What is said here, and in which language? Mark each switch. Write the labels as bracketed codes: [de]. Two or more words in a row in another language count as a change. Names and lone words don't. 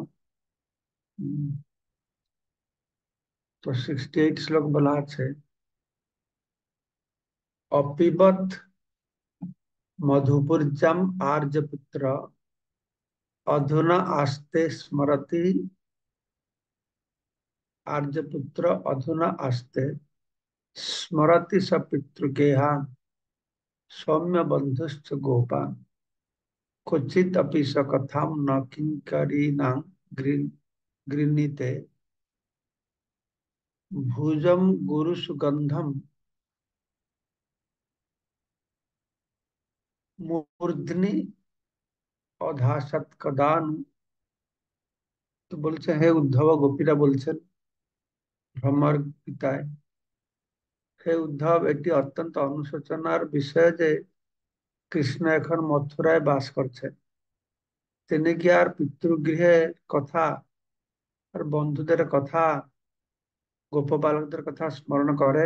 [bn] হুম। তো 68 শ্লোক বলা আছে, [sa] অপিবত মধুপুর্জাম আর্যপুত্র অধুনা আস্তে স্মরতি। आर्यपुत्र अधुना आस्ते स्मरति स पितृगेहान् सौम्य बंधुश्च गोपान् क्वचित् अपि स कथां न किंकरीणां गृह्णीते भुजं गुरुसुगन्धं मूर्ध्नि अधासत कदानु। [bn] तो বলছে হে উদ্ধব, গোপীরা বলছেন ভ্রমর পিতায়, হে উদ্ধব, এটি অত্যন্ত অনুশোচনার বিষয় যে কৃষ্ণ এখন মথুরায় বাস করছেন। তিনি কি আর পিতৃগৃহের কথা আর বন্ধুদের কথা, গোপবালকদের কথা স্মরণ করেন?